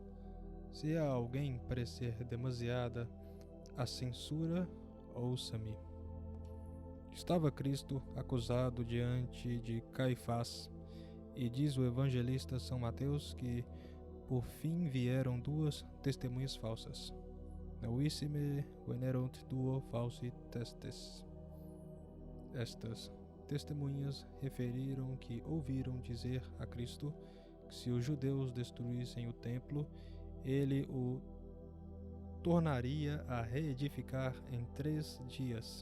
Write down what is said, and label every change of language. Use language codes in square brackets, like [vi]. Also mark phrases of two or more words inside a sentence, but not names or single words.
[pt] Se a alguém parecer demasiada a censura, ouça-me. Estava Cristo acusado diante de Caifás, e diz o evangelista São Mateus que por fim vieram duas testemunhas falsas. [la] Novissime venerunt duo falsi testes. [pt] Estas testemunhas referiram que ouviram dizer a Cristo que se os judeus destruíssem o templo, ele o tornaria a reedificar em 3 dias.